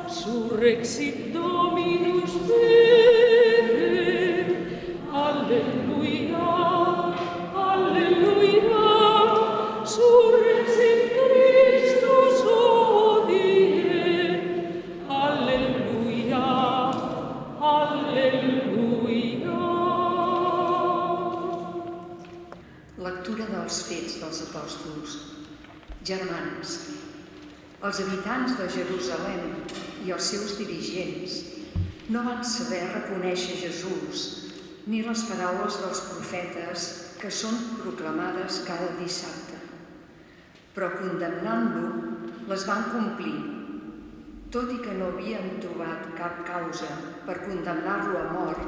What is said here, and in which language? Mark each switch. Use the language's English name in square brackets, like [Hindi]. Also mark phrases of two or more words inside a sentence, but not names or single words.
[Latin] Surrexit Dominus Deum, Alleluia, Alleluia, surrexit Christus hodie, Alleluia, Alleluia. [Catalan] Lectura dels Fets dels Apòstols. Germans, els habitants de Jerusalem i els seus dirigents no van saber reconèixer Jesús ni les paraules dels profetes que són proclamades cada dissabte, però condemnant-lo les van complir, tot i que no havien trobat cap causa per condemnar-lo a mort.